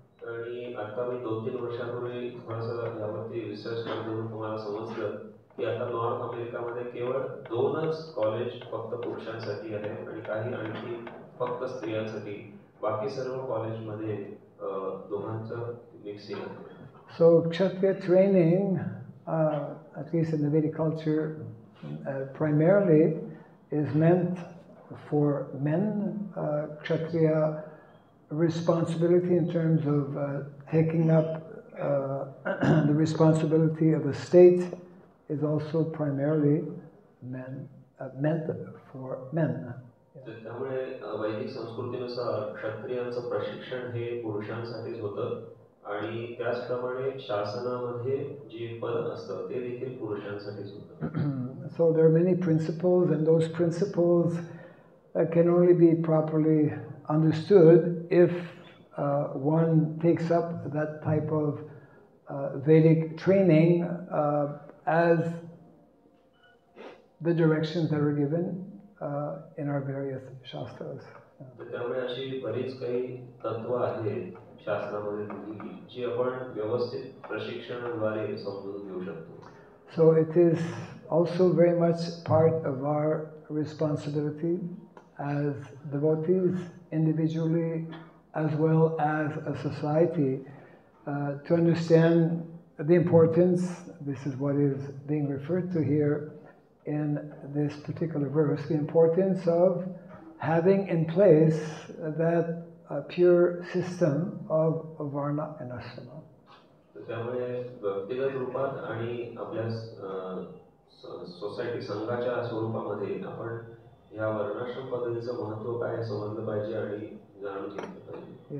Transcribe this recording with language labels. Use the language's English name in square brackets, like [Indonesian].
[Marathi] आणि आता मी 2-3 वर्षांपूर्वी थोडंसं यावरती रिसर्च करून तुम्हाला समजलं की आता नॉर्थ अमेरिकामध्ये केवळ 2च कॉलेज फक्त पुरुषांसाठी आहेत आणि काही आणखी फक्त स्त्रियांसाठी. बाकी सर्व कॉलेजमध्ये दोघांचं मिक्सिंग आहे. [English] So Kshatriya training, at least in the Vedic culture, primarily is meant for men. Kshatriya responsibility in terms of taking up the responsibility of a state is also primarily meant for men. [Marathi] त्यामुळे वैदिक संस्कृतीनुसार क्षत्रियांचं प्रशिक्षण हे पुरुषांसाठीच होतं आणि त्याचप्रमाणे शासनामध्ये जी पद असतं ते देखील पुरुषांसाठीच होतं. [English] So there are many principles, and those principles can only be properly understood if one takes up that type of Vedic training as the directions that are given in our various shastras. [Marathi] त्यामुळे अशी बरीच काही तत्व आहेत शास्त्रामध्ये दिलेली जी आपण व्यवस्थित प्रशिक्षणाद्वारे समजून घेऊ शकतो. [English] So it is also very much part of our responsibility as devotees individually as well as a society to understand the importance, this is what is being referred to here in this particular verse, the importance of having in place that pure system of varna and ashrama. [Marathi] त्यामुळे व्यक्तिगत रूपात आणि आपल्या society संघाच्या स्वरूपामध्ये आपण या वर्णाश्रम पद्धतीचं महत्त्व काय समजलं पाहिजे आणि जाणून घेतलं पाहिजे.